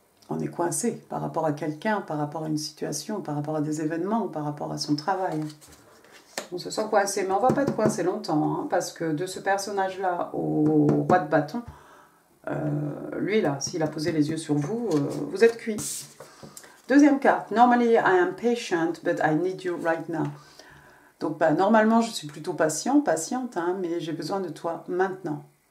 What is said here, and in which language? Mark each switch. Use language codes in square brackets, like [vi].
[fr] On est coincé par rapport à quelqu'un, par rapport à une situation, par rapport à des événements, par rapport à son travail. On se sent coincé, mais on ne va pas être coincé longtemps, hein, parce que de ce personnage-là au roi de bâton, lui, là, s'il a posé les yeux sur vous, vous êtes cuit. Deuxième carte. [en] Normally, I am patient, but I need you right now. [fr] Donc, normalement, je suis plutôt patiente, hein, mais j'ai besoin de toi maintenant.